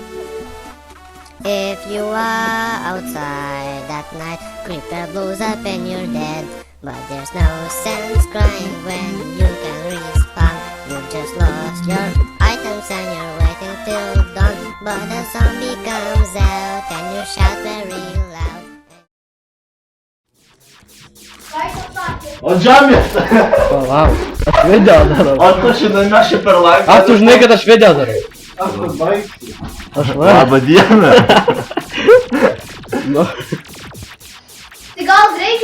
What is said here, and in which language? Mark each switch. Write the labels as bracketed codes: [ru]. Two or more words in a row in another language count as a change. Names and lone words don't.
[en] If you are outside at night, creeper blows up and you're dead. But there's no sense crying when you can respawn. You just lost your items and you're waiting till dawn. But a zombie comes out and you shout very loud. [lt] Odžiam jas! Palauk, aš video darau. O tu žinai, mes čia per laivą. Ar tu žinai, kad aš video darau? Aš pabaigsiu. Aš Labą dieną. Nu. Tai gal reikia